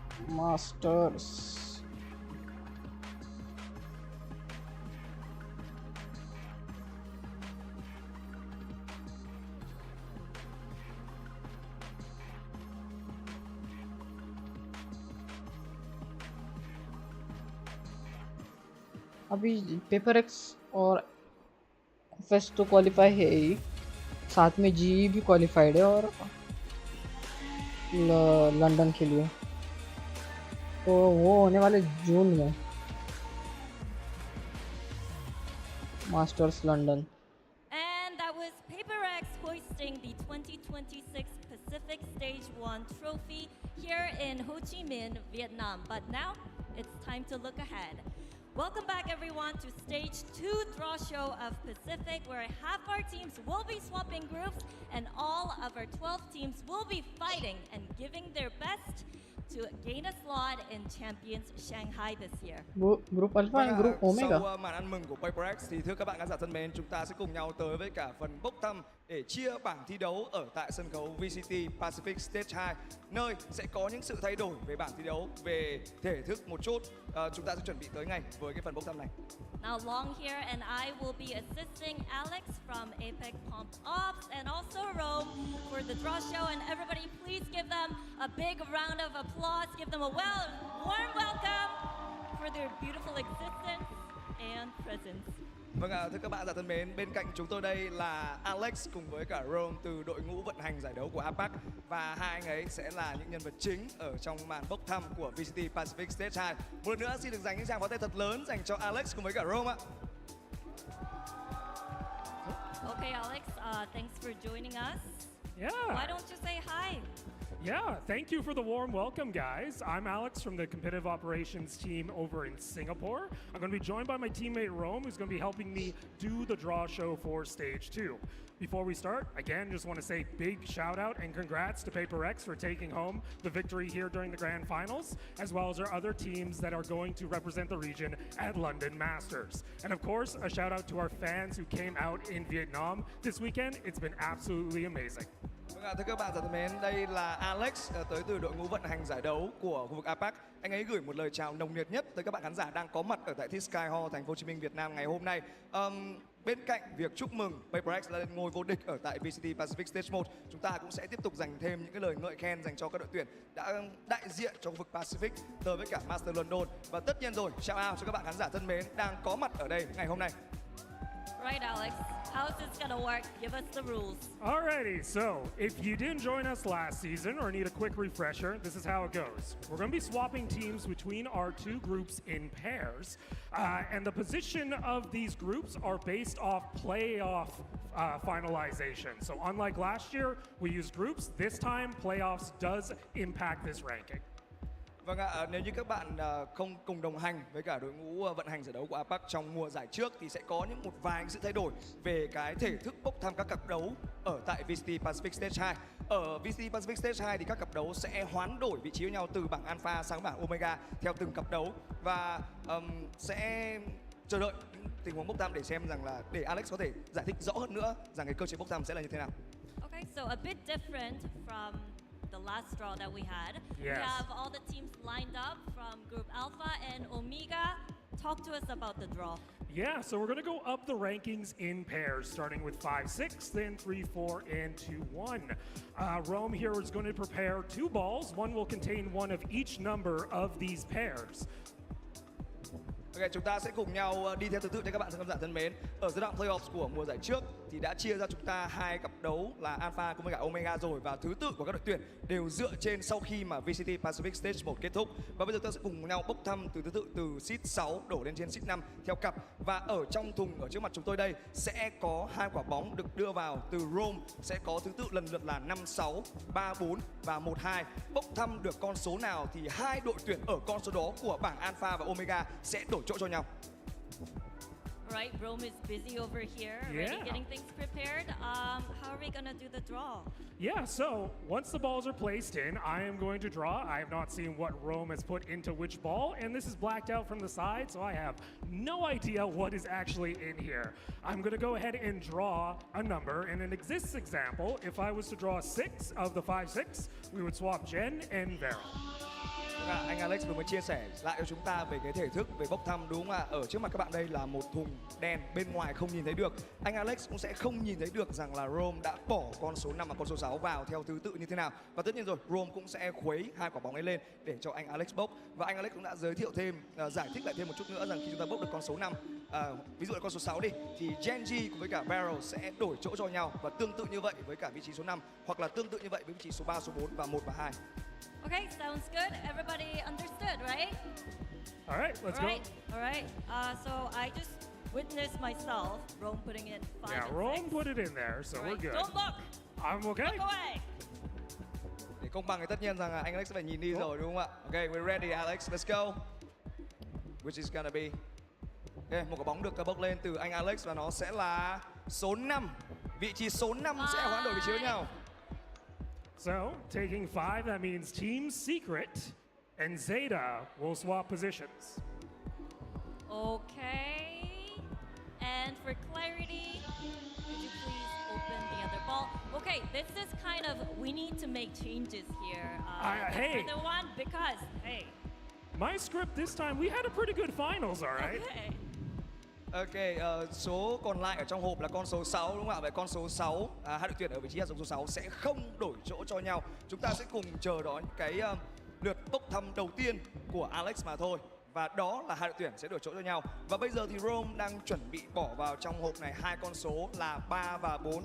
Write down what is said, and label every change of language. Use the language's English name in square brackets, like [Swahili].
[Hindi] Masters अभी paper x और FS तो क्वालिफाई है ही, साथ में जी भी क्वालिफाइड है और लंदन के लिए तो वो होने वाले जून में masters London. [English] And that was PaperX hoisting the 2026 Pacific Stage 1 trophy here in Ho Chi Minh, Vietnam. But now it's time to look ahead. Welcome back everyone to Stage 2 draw show of Pacific, where half our teams will be swapping groups and all of our 12 teams will be fighting and giving their best to gain a slot in Champions Shanghai this year. Group Alpha and Group Omega. [Vietnamese] Sau màn ăn mừng của PaperX thì thưa các bạn khán giả thân mến, chúng ta sẽ cùng nhau tới với cả phần bốc thăm để chia bảng thi đấu ở tại sân khấu VCT Pacific Stage 2, nơi sẽ có những sự thay đổi về bảng thi đấu, về thể thức một chút. Chúng ta sẽ chuẩn bị tới ngay với cái phần bốc thăm này. [English] Now Long here and I will be assisting Alex from Apex Pump Ops and also Rome for the draw show, and everybody please give them a big round of applause, give them a warm welcome for their beautiful existence and presence. [Vietnamese] Vâng ạ, thưa các bạn giả thân mến, bên cạnh chúng tôi đây là Alex cùng với cả Rome từ đội ngũ vận hành giải đấu của APAC, và hai anh ấy sẽ là những nhân vật chính ở trong màn bốc thăm của VCT Pacific Stage 2. Một lần nữa xin được dành những tràng pháo tay thật lớn dành cho Alex cùng với cả Rome ạ. [English] Okay, Alex, thanks for joining us. Yeah. Why don't you say hi? Yeah, thank you for the warm welcome, guys. I'm Alex from the competitive operations team over in Singapore. I'm going to be joined by my teammate Rome, who's going to be helping me do the draw show for Stage 2. Before we start, again, just want to say big shout out and congrats to PaperX for taking home the victory here during the grand finals, as well as our other teams that are going to represent the region at London Masters. And of course, a shout out to our fans who came out in Vietnam this weekend. It's been absolutely amazing. [Vietnamese] Vâng ạ, thưa các bạn giả thân mến, đây là Alex tới từ đội ngũ vận hành giải đấu của khu vực APAC. Anh ấy gửi một lời chào nồng nhiệt nhất tới các bạn khán giả đang có mặt ở tại The Sky Hall, thành phố Hồ Chí Minh, Việt Nam ngày hôm nay. Bên cạnh việc chúc mừng PaperX lên ngôi vô địch ở tại VCT Pacific Stage 1, chúng ta cũng sẽ tiếp tục dành thêm những cái lời ngợi khen dành cho các đội tuyển đã đại diện cho khu vực Pacific tới với cả Master London. Và tất nhiên rồi, [English] shout out [Vietnamese] cho các bạn khán giả thân mến đang có mặt ở đây ngày hôm nay. [English] Right, Alex. How's this gonna work? Give us the rules. Alrighty, so if you didn't join us last season or need a quick refresher, this is how it goes. We're going to be swapping teams between our two groups in pairs, and the position of these groups are based off playoff finalization. So unlike last year, we used groups. This time, playoffs does impact this ranking. [Vietnamese] Vâng ạ, nếu như các bạn không cùng đồng hành với cả đội ngũ vận hành giải đấu của APAC trong mùa giải trước thì sẽ có một vài sự thay đổi về cái thể thức bốc thăm các cặp đấu ở tại VCT Pacific Stage 2. Ở VCT Pacific Stage 2 thì các cặp đấu sẽ hoán đổi vị trí với nhau từ bảng Alpha sang bảng Omega theo từng cặp đấu, và sẽ chờ đợi những tình huống bốc thăm để xem rằng là để Alex có thể giải thích rõ hơn nữa rằng cái cơ chế bốc thăm sẽ là như thế nào. [English] Okay, so a bit different from the last draw that we had. Yes. We have all the teams lined up from Group Alpha and Omega. Talk to us about the draw. Yeah, so we're going to go up the rankings in pairs, starting with 5-6, then 3-4, and 2-1. Rome here is going to prepare two balls. One will contain one of each number of these pairs. [Vietnamese] Ok, chúng ta sẽ cùng nhau đi theo thứ tự cho các bạn khán giả thân mến. Ở giai đoạn playoffs của mùa giải trước thì đã chia ra chúng ta hai cặp đấu là Alpha cùng với cả Omega rồi, và thứ tự của các đội tuyển đều dựa trên sau khi mà VCT Pacific Stage 1 kết thúc. Và bây giờ ta sẽ cùng nhau bốc thăm từ thứ tự từ seed 6 đổ lên trên seed 5 theo cặp. Và ở trong thùng ở trước mặt chúng tôi đây sẽ có hai quả bóng được đưa vào từ Rome, sẽ có thứ tự lần lượt là 5-6, 3-4 và 1-2. Bốc thăm được con số nào thì hai đội tuyển ở con số đó của bảng Alpha và Omega sẽ đổi chỗ cho nhau. [English] right? Rome is busy over here, already getting things prepared. How are we gonna do the draw? Yeah, so once the balls are placed in, I am going to draw. I have not seen what Rome has put into which ball, and this is blacked out from the side, so I have no idea what is actually in here. I'm going to go ahead and draw a number. In an exists example, if I was to draw 6 of the 5-6, we would swap Jen and Vera. [Vietnamese] Anh Alex vừa mới chia sẻ lại cho chúng ta về cái thể thức về bốc thăm, đúng không ạ? Ở trước mặt các bạn đây là một thùng đen, bên ngoài không nhìn thấy được. Anh Alex cũng sẽ không nhìn thấy được rằng là Rome đã bỏ con số 5 và con số 6 vào theo thứ tự như thế nào. Và tất nhiên rồi, Rome cũng sẽ khuấy hai quả bóng ấy lên để cho anh Alex bốc. Và anh Alex cũng đã giới thiệu thêm, giải thích lại thêm một chút nữa rằng khi chúng ta bốc được con số 5, ví dụ là con số 6 đi, thì Genji cùng với cả Barrel sẽ đổi chỗ cho nhau, và tương tự như vậy với cả vị trí số 5, hoặc là tương tự như vậy với vị trí số 3, số 4 và 1 và 2. [English] Okay, sounds good. Everybody understood, right? All right, let's go. All right. So I just witnessed myself, Rome putting in 5 Yeah, and Rome 6. put it in there, so we're good. Don't look. I'm okay. Look away. [Vietnamese] Để công bằng thì tất nhiên rằng anh Alex sẽ phải nhìn đi rồi, đúng không ạ? [English] Okay, we're ready, Alex. Let's go. Which is gonna be? [Vietnamese] Okay, một quả bóng được bốc lên từ anh Alex và nó sẽ là số 5. Vị trí số 5 sẽ hoán đổi vị trí với nhau. [English] So, taking 5, that means Team Secret and Zeta will swap positions. Okay. And for clarity, could you please open the other ball? Okay, this is kind of, we need to make changes here. Hey. For the one, because, hey. My script this time, we had a pretty good finals, all right? Okay. [Vietnamese] Ok, số còn lại ở trong hộp là con số 6, đúng không ạ? Vậy con số 6, hai đội tuyển ở vị trí hạt giống số 6 sẽ không đổi chỗ cho nhau. Chúng ta sẽ cùng chờ đón cái lượt bốc thăm đầu tiên của Alex mà thôi. Và đó là hai đội tuyển sẽ đổi chỗ cho nhau. Và bây giờ thì Rome đang chuẩn bị bỏ vào trong hộp này hai con số là 3 và 4.